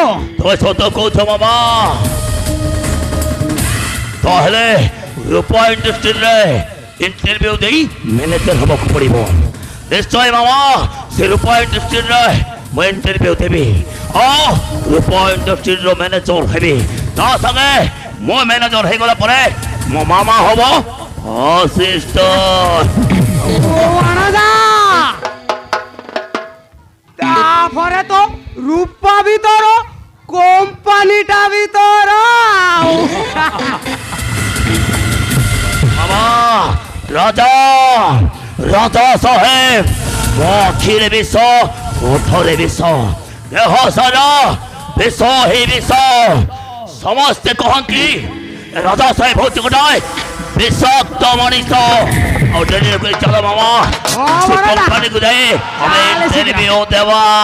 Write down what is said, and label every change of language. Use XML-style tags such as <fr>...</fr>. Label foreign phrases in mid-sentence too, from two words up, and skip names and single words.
<or>ତମେ ସତ କହୁଛ ମାମା ତାହେଲେ ରୂପା ଇଣ୍ଡଷ୍ଟ୍ରିରେ ଇଣ୍ଟରଭ୍ୟୁ ଦେଇ ମ୍ୟାନେଜର ହେବାକୁ ପଡ଼ିବ ନିଶ୍ଚୟ ମାମା ସେ ରୂପା ଇଣ୍ଡଷ୍ଟ୍ରିରେ ମୁଁ ଇଣ୍ଟରଭ୍ୟୁ ଦେବି ଆଉ ରୂପା ଇଣ୍ଡଷ୍ଟ୍ରିର ମ୍ୟାନେଜର ହେବି ତା ସାଙ୍ଗେ ମୁଁ ମ୍ୟାନେଜର ହେଇଗଲା ପରେ ମୋ ମାମା ହବ ଅସିଷ୍ଟାଣ୍ଟ ତାପରେ ତ ରୂପା ଭିତର କମ୍ପାନିଟା ଭିତର ମାମା ରାଜା ରାଜା ସାହେବ ମୋ ଆଖିରେ ବିଷ ଓଠରେ ବିଷ ଦେହ ସାରା ବିଷ ହିଁ ବିଷ ସମସ୍ତେ କହନ୍ତି ରାଜା ସାହେବ ହଉଛି ଗୋଟାଏ ବିଷାକ୍ତ ମଣିଷ ଆଉ ଡେରି କରି ଚାଲ ମାମା ସେ କମ୍ପାନୀକୁ ଯାଇ ଆମେ ଇଣ୍ଟରଭ୍ୟୁ ଦେବା</or>